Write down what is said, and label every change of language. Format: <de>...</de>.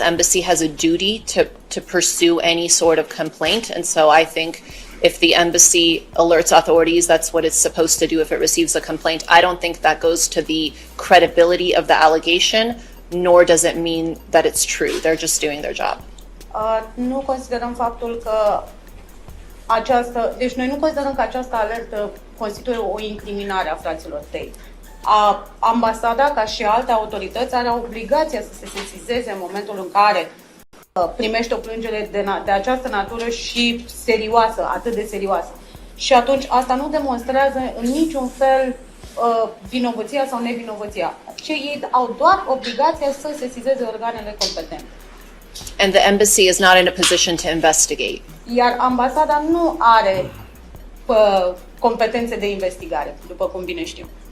<en>Embassy has a duty to pursue any sort of complaint. And so I think if the embassy alerts authorities, that's what it's supposed to do if it receives a complaint. I don't think that goes to the credibility of the allegation, nor does it mean that it's true. They're just doing their job.</en> <ro>Nu considerăm faptul că deci noi nu considerăm că această alertă constituie o incriminare a fraților Tate. Ambasada, ca și alte autorități, are obligația să se sesizeze în momentul în care primește o plângere de această natură și serioasă, atât de serioasă. Și atunci asta nu demonstrează în niciun fel vinovăția sau nevinovăția. Ci ei au doar obligația să sesizeze organele competente.</ro> <en>And the embassy is not in a position to investigate.</en> <ro>Iar ambasada nu are competențe de investigare, după cum bine știu.</ro>